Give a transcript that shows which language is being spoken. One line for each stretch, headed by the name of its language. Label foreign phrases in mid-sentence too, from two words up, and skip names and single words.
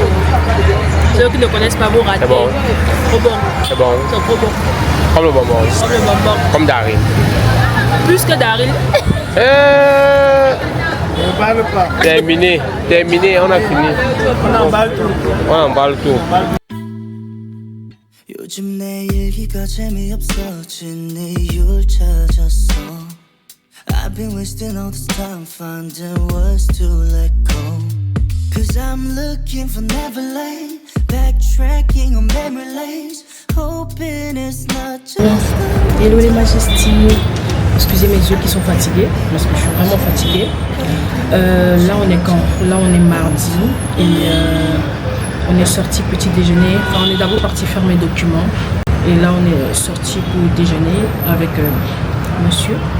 French: Ceux qui ne connaissent pas vos ratés. C'est bon. Trop bon. C'est bon. C'est trop bon. Comme le bonbon. Comme le bonbon. Comme Daryl. Plus que Daryl. On parle pas. Terminé, on a fini. On emballe tout. On emballe tout.
Korean: 요즘 내 일기가 재미없어진 이유를 찾았어.
English: I've been wasting all this time finding words to let go. Cause I'm looking for Neverland, backtracking on memory lanes, hoping it's not just
French: Hello les majestés. Excusez mes yeux qui sont fatigués, parce que je suis vraiment fatiguée. Là on est quand? Là on est mardi et on est sorti petit déjeuner. Enfin, on est d'abord parti faire mes documents et là on est sorti pour déjeuner avec monsieur.